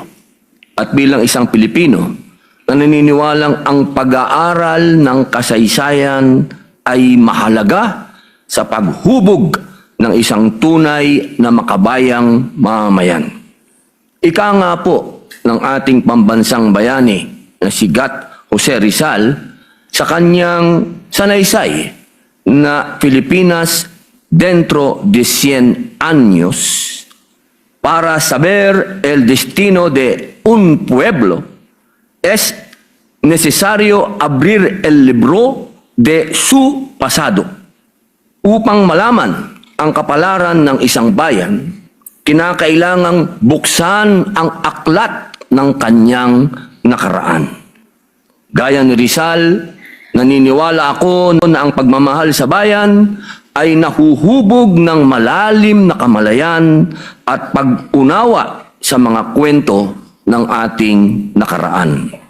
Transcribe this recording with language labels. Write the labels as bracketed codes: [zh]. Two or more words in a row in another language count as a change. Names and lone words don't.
[tl] At bilang isang Pilipino, na naniniwalang ang pag-aaral ng kasaysayan ay mahalaga sa paghubog ng isang tunay na makabayang mamamayan. Ika nga po ng ating pambansang bayani na si Gat Jose Rizal sa kanyang sanaysay na Pilipinas dentro de 100 años [es] para saber el destino de un pueblo es necesario abrir el libro de su pasado. [tl] Upang malaman ang kapalaran ng isang bayan, kinakailangang buksan ang aklat ng kanyang nakaraan. Gaya ni Rizal, naniniwala ako na ang pagmamahal sa bayan ay nahuhubog ng malalim na kamalayan at pag-unawa sa mga kwento ng ating nakaraan.